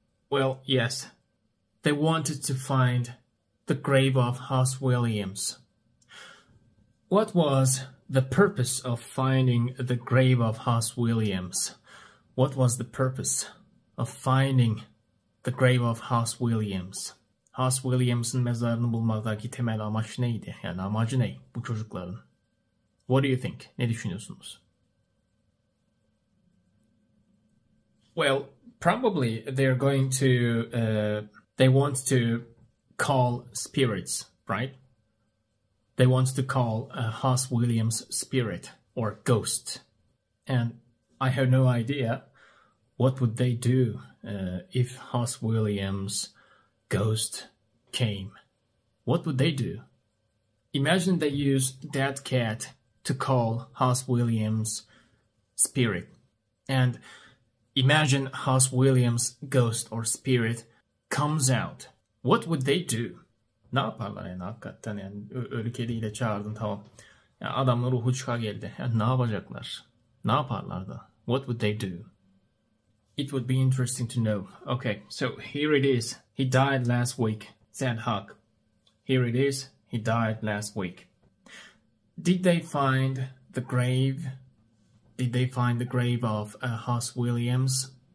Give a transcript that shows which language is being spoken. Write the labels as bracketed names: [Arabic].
[English] Well, yes, they wanted to find the grave of Hoss Williams. What was the purpose of finding the grave of Hoss Williams? What was the purpose of finding the grave of Hoss Williams? [Turkish] Hoss Williams'ın mezarını bulmadaki temel amaç neydi? Yani amacı ne bu çocukların? [English] What do you think? [Turkish] Ne düşünüyorsunuz? [English] Well, probably they're going to, they want to call spirits, right? They want to call Hoss Williams' spirit or ghost. And I have no idea what would they do if Hoss Williams' ghost came. What would they do? Imagine they use that cat to call Hoss Williams' spirit. And imagine Hoss Williams' ghost or spirit comes out. What would they do? [Turkish] Ne yaparlar yani hakikaten yani ölü kediyi de çağırdın tamam. Yani adamın ruhu çıka geldi. Yani ne yapacaklar? Ne yaparlardı? [English] What would they do? It would be interesting to know. Okay, so here it is. He died last week, said Huck. Here it is. He died last week. Did they find the grave? Did they find the grave of Hoss Williams?